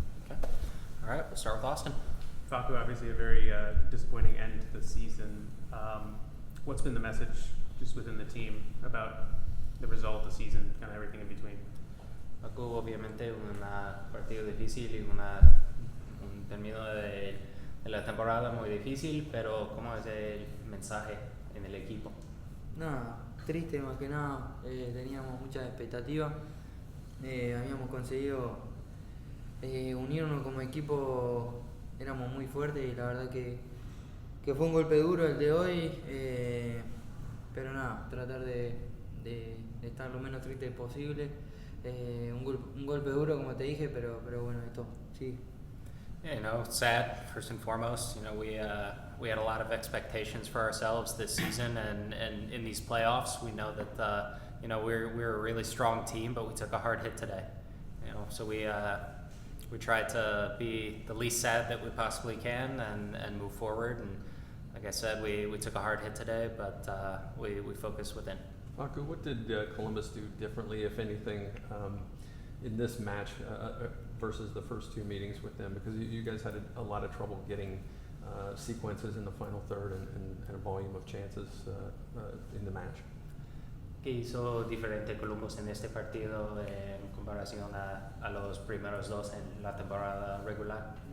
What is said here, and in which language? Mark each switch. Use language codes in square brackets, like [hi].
[en] All right, we'll start with Austin. Facu, obviously a very disappointing end to the season. What's been the message just within the team about the result, the season, kind of everything in between? [es] Facu, obviamente un partido difícil y un término de la temporada muy difícil, pero ¿cómo es el mensaje en el equipo? Nada, triste más que nada, teníamos muchas expectativas, habíamos conseguido unirnos como equipo, éramos muy fuertes y la verdad que fue un golpe duro el de hoy, pero nada, tratar de estar lo menos triste posible, un golpe duro como te dije, pero bueno, esto sí. [en] Yeah, sad first and foremost. We had a lot of expectations for ourselves this season, and in these playoffs, we know that we're a really strong team, but we took a hard hit today. So we tried to be the least sad that we possibly can and move forward. And like I said, we took a hard hit today, but we focused within. Facu, what did Columbus do differently, if anything, in this match versus the first two meetings with them? Because you guys had a lot of trouble getting sequences in the final third and a volume of chances in the match. [es] ¿Qué hizo diferente Columbus en este partido en comparación a los primeros dos en la temporada regular?